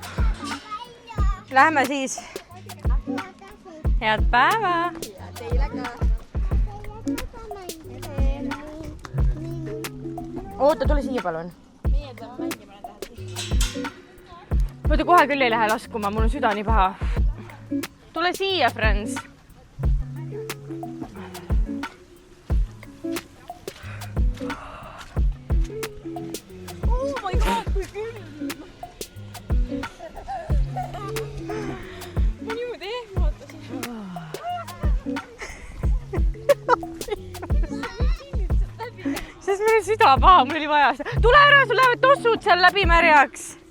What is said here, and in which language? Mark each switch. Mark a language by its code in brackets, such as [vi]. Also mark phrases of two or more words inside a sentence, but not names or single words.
[et] Lähme siis. Head päeva. Ja teile ka. Oota, tule siia palun. Meie tuleme mängima need tähed. Oota, kohe küll ei lähe laskuma, mul on süda nii paha. Tule siia, Franz. [en] Oh my god, [et] kui külm! Ma niimoodi ehmatasin. Sest meil on süda paha, mul oli vaja seda. Tule ära, sul lähevad tossud seal läbi märjaks.